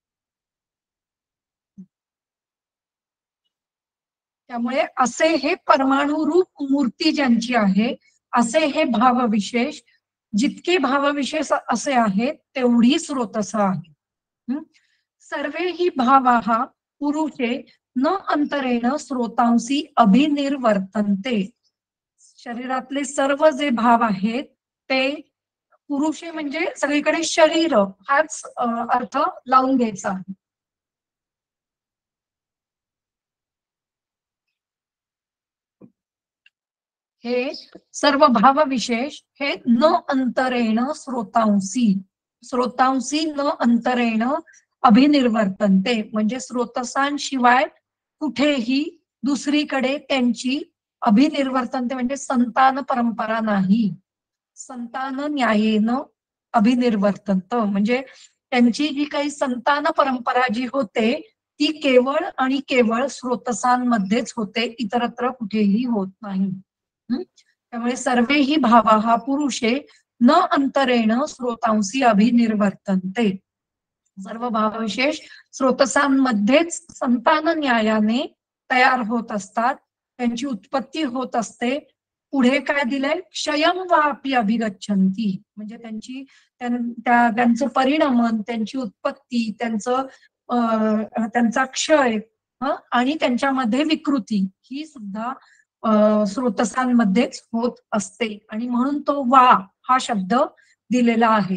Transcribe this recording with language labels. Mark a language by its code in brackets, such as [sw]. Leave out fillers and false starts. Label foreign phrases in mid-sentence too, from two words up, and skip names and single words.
[mr] त्यामुळे असे हे परमाणु रूप मूर्ती ज्यांची आहे, असे हे भावविशेष, जितके भावविशेष असे आहेत तेवढी स्रोतस आहे. [sa] सर्वे ही भावाः पुरुषे न अंतरेण स्रोतांसी अभिनिर्वर्तन्ते. [mr] शरीरातले सर्व जे भाव आहेत ते पुरुषे म्हणजे सगळीकडे शरीर हाच अर्थ लावून घ्यायचा आहे. हे सर्व भाव विशेष हे [sa] न अंतरेण स्रोतांसी न अंतरेण अभिनिर्वर्तन्ते, [mr] म्हणजे स्रोतसांशिवाय कुठेही दुसरीकडे त्यांची अभिनिर्वर्तन्ते म्हणजे संतान परंपरा नाही. [sa] संतान न्यायेन अभिनिर्वर्तन्त [mr] म्हणजे त्यांची जी काही संतान परंपरा जी होते ती केवळ आणि केवळ स्रोतसांमध्येच होते, इतरत्र कुठेही होत नाही. [sa] त्यामुळे सर्वे ही भावाः पुरुषे न अंतरेण स्रोतांसी अभिनिर्वर्तन्ते. [mr] सर्व भावविशेष स्रोतसांमध्येच संतान न्यायाने तयार होत असतात, त्यांची उत्पत्ती होत असते. पुढे काय दिलंय, [sa] क्षयं वापि अभिगच्छन्ति, [mr] म्हणजे त्यांचं परिणमन, त्यांची उत्पत्ती, त्यांचा क्षय आणि त्यांच्यामध्ये विकृती ही सुद्धा स्रोतसांमध्येच होत असते. आणि म्हणून तो वा हा शब्द दिलेला आहे.